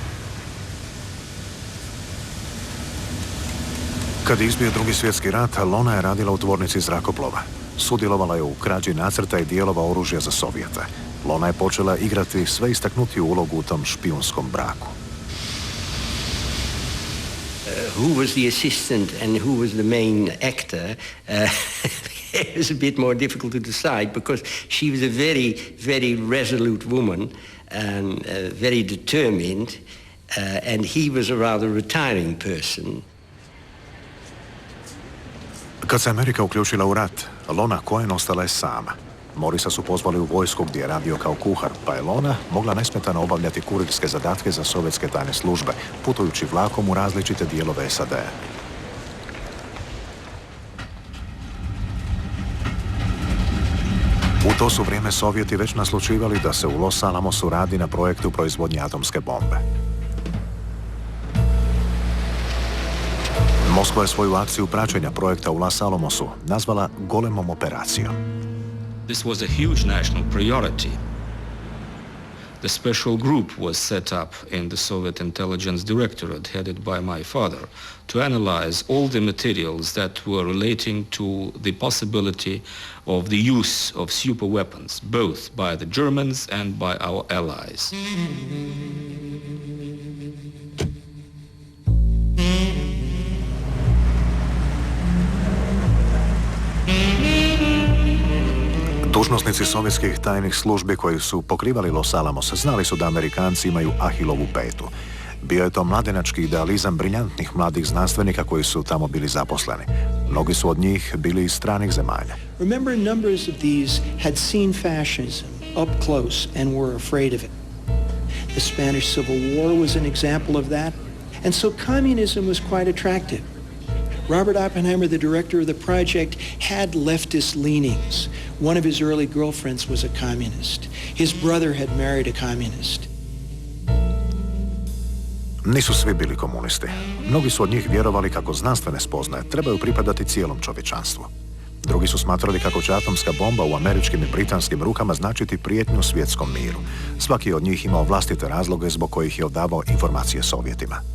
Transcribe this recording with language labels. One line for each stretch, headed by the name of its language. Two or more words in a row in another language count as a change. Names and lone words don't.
Croatian: Kad je izbio Drugi svjetski rat, Lona je radila u tvornici zrakoplova. Sudjelovala je u krađi nacrta i dijelova oružja za Sovjete. Lona je počela igrati sve istaknutiju ulogu u tom špijunskom braku.
English: Who was the assistant and who was the main actor it was a bit more difficult to decide, because she was a very, very resolute woman and very determined, and he was a rather retiring person.
Croatian: Kad se Amerika uključila u rat, Lona Cohen ostala je sama. Morrisa su pozvali u vojsku gdje je radio kao kuhar, pa je Lona mogla nesmetano obavljati kurirske zadatke za sovjetske tajne službe, putujući vlakom u različite dijelove SAD-a. U to su vrijeme Sovjeti već naslućivali da se u Los Alamosu radi na projektu proizvodnje atomske bombe. Moskva je svoju akciju praćenja projekta u Los Alamosu nazvala golemom operacijom.
English: This was a huge national priority. The special group was set up in the Soviet Intelligence Directorate, headed by my father, to analyze all the materials that were relating to the possibility of the use of super weapons, both by the Germans and by our allies.
Croatian: Dužnosnici sovjetskih tajnih službi koji su pokrivali Los Alamos znali su da Amerikanci imaju Ahilovu petu. Bio je to mladenački idealizam briljantnih mladih znanstvenika koji su tamo bili zaposleni. Mnogi su od njih bili iz stranih zemalja.
English: Remember, numbers of these had seen fascism up close and were afraid of it. The Spanish Civil War was an example of that, and so communism was quite attractive. Robert Oppenheimer, the director of the project, had leftist leanings. One of his early girlfriends was a communist. His brother had married a communist.
Croatian: Nisu svi bili komunisti. Mnogi su od njih vjerovali kako znanstvene spoznaje trebaju pripadati cijelom čovječanstvu. Drugi su smatrali kako će atomska bomba u američkim i britanskim rukama značiti prijetnju svjetskom miru. Svaki je od njih imao vlastite razloge zbog kojih je odavao informacije Sovjetima.